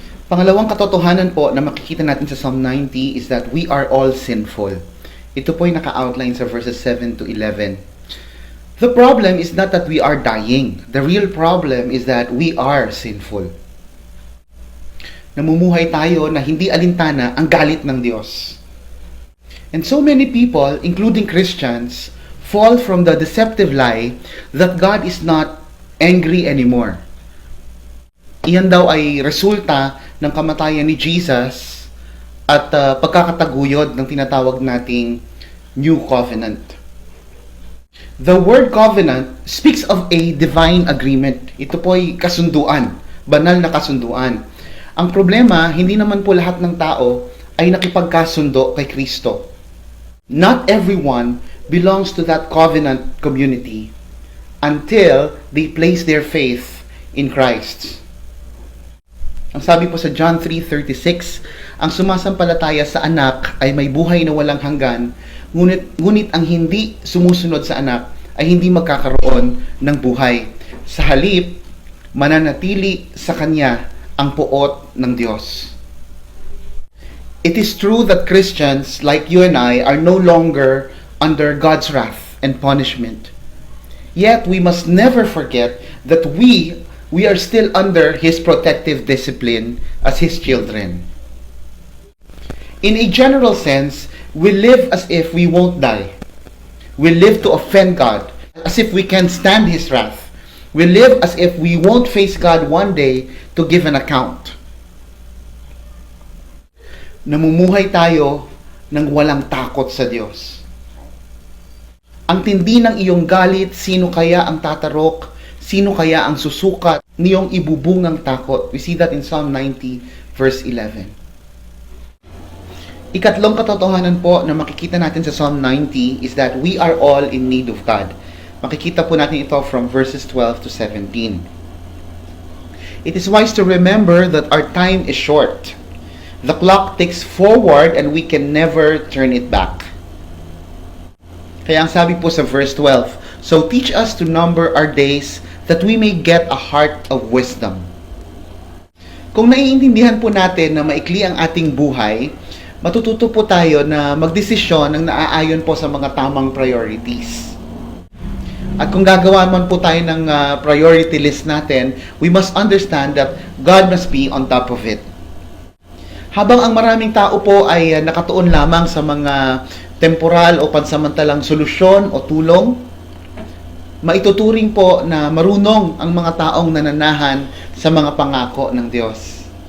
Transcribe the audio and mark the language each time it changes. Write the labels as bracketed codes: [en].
[tl] Pangalawang katotohanan po na makikita natin sa Psalm 90 [en] is that we are all sinful. [tl] Ito po ay naka-outline sa verses 7 to 11. [en] The problem is not that we are dying. The real problem is that we are sinful. [tl] Namumuhay tayo na hindi alintana ang galit ng Diyos. [en] And so many people, including Christians, fall from the deceptive lie that God is not angry anymore. [tl] Iyan daw ay resulta ng kamatayan ni Jesus at pagkakataguyod ng tinatawag nating New Covenant. [en] The word covenant speaks of a divine agreement. [tl] Ito po ay kasunduan, banal na kasunduan. Ang problema, hindi naman po lahat ng tao ay nakipagkasundo kay Kristo. [en] Not everyone belongs to that covenant community until they place their faith in Christ. [tl] Ang sabi po sa John 3:36, ang sumasampalataya sa anak ay may buhay na walang hanggan, ngunit ang hindi sumusunod sa anak ay hindi magkakaroon ng buhay. Sa halip, mananatili sa kanya ang puot ng Diyos. [en] It is true that Christians like you and I are no longer under God's wrath and punishment. Yet we must never forget that we are still under His protective discipline as His children. In a general sense, we live as if we won't die. We live to offend God, as if we can stand His wrath. We live as if we won't face God one day to give an account. [tl] Namumuhay tayo ng walang takot sa Diyos. Ang tindi ng iyong galit, sino kaya ang tatarok? Sino kaya ang susukat niyong ibubong ng takot? [en] We see that in Psalm 90 verse 11. [tl] Ikatlong katotohanan po na makikita natin sa Psalm 90 [en] is that we are all in need of God. [tl] Makikita po natin ito [en] from verses 12 to 17. It is wise to remember that our time is short. The clock ticks forward and we can never turn it back. [tl] Kaya ang sabi po sa [en] verse 12, so teach us to number our days that we may get a heart of wisdom. [tl] Kung naiintindihan po natin na maikli ang ating buhay, matututo po tayo na magdesisyon ng naaayon po sa mga tamang priorities. At kung gagawa man po tayo ng priority list natin, [en] we must understand that God must be on top of it. [tl] Habang ang maraming tao po ay nakatuon lamang sa mga temporal o pansamantalang solusyon o tulong, maituturing po na marunong ang mga taong nananahan sa mga pangako ng Diyos.